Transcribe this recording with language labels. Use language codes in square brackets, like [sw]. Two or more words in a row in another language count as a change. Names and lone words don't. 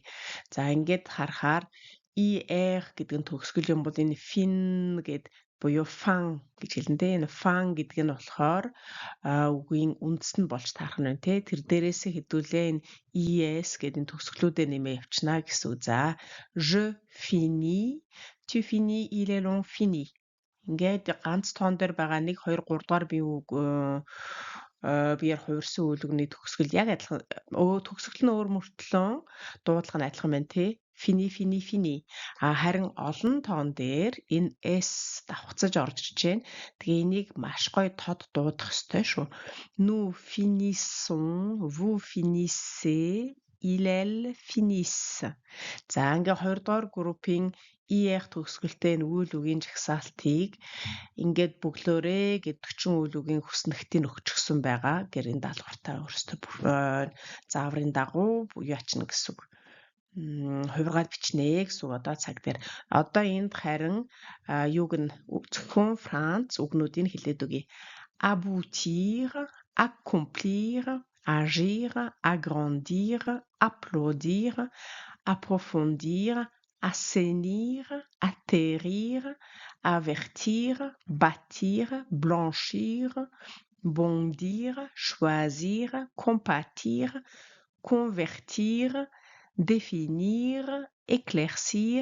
[mn] За ингээд харахаар ER гэдэг нь төгсгөл юм бол энэ fin гэд буюу fan гэж хэлнэ те. Энэ fan гэдэг нь болохоор үгийн үндэс нь болж таарах нь байна те. Тэр дээрээс хэдүүлээ энэ ES гэдэг энэ төгсгөлүүдэд нэмээ явуучна гэсэн үг. [fr] За je finis, tu finis, il est long fini. [mn] Ингээд ганц тоон дээр байгаа 1 2 3 дугаар биеэр хувирсан үйл үгний төгсгөл яг адилхан төгсгөл нь өөр мөртлөө дуудлага нь адилхан байна тий. [fr] Fini fini fini. [mn] Харин олон тоон дээр энэ S давхцаж орж ирж байна. Тэгээ энийг маш гоё тод дуудах ёстой шүү. [fr] Nous finissons, vous finissez, ils finissent. [mn] За ингээ 2 дугаар группийн ER төгсгөлтэй энэ үйл үгийн жагсаалтыг ингээд бөглөөрэй гэд 40 үйл үгийн хүснэгтийг өгчихсөн байгаа. Гэрийн даалгавартаа өөрсдөө зааврын дагуу яачна гэсэн үг. Хувиргаад бичнэ гэсэн үг одоо цаг дээр. Одоо энд харин юуг нь зөвхөн Франц үгнүүдийг хэлээд өгье. [fr] Aboutir, accomplir, agir, agrandir, applaudir, approfondir, assainir, atterrir, avertir, bâtir, blanchir, bondir, choisir, compatir, convertir, définir, éclaircir,